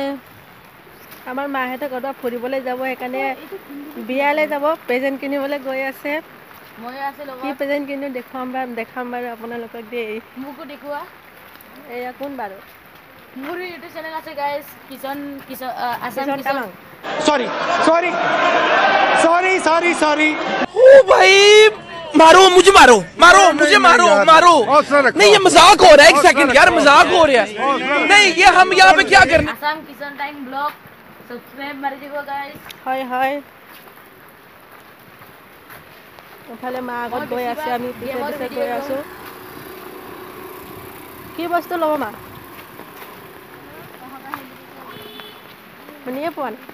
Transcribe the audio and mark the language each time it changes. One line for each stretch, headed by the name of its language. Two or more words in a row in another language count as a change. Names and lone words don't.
Assamese: আমাৰ মাহঁতে ক'ৰবাত ফুৰিবলৈ যাব, সেইকাৰণে বিয়ালৈ যাব, প্ৰেজেণ্ট কিনিবলৈ গৈ আছে। কি প্ৰেজেণ্ট কিনো দেখাম বাৰু আপোনালোকক দেই। মোকো দেখুওৱা। এয়া কোন বাৰু? মোৰ ইউটিউব চেনেল আছে গাইজ, আসাম কিষণ কিষণ। তামাং।
Hindi: सॉरी ओ भाई मारो मुझे मारो नहीं ये मजाक हो रहा है एक सेकंड यार मजाक हो रहा है नहीं ये हम यहाँ पे क्या करने
Assamese: আসাম কিষণ টাইম ব্লগ সাবস্ক্রাইব মাৰি দিব গাইজ। হয় হয়, এফালে মা আগত গৈ আছে, আমি পিছে পিছে গৈ আছোঁ। কি বস্তু ল'ব মা? শুনিয়ে পোৱা নাই।